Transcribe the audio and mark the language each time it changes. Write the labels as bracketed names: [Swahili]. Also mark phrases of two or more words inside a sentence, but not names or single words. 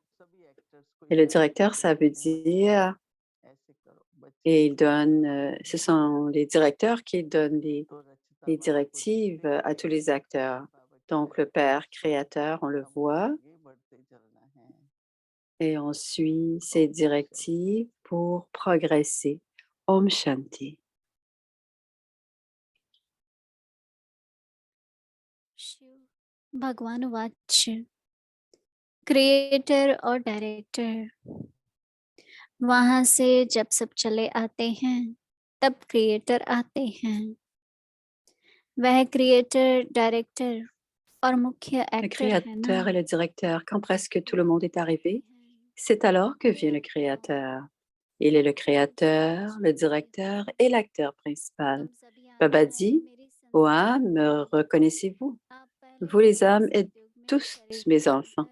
[French] Et le directeur, ça veut dire, et il donne, ce sont les directeurs qui donnent les directives à tous les acteurs. Donc, le Père créateur, on le voit, et on suit ses directives pour progresser. [Hindi] Om Shanti. भगवान वाच्य क्रिएटर और डायरेक्टर, वहां से जब सब चले आते हैं तब क्रिएटर आते हैं. वह [English] creator, director [Hindi] और मुख्य [French] Le [Hindi] एक्टर है ना. [French] créateur et le directeur, quand presque tout le monde est arrivé, c'est alors que vient le créateur. Il est le créateur, le directeur et l'acteur principal. Baba dit, ô âmes, reconnaissez-vous? Vous les âmes êtes tous mes enfants.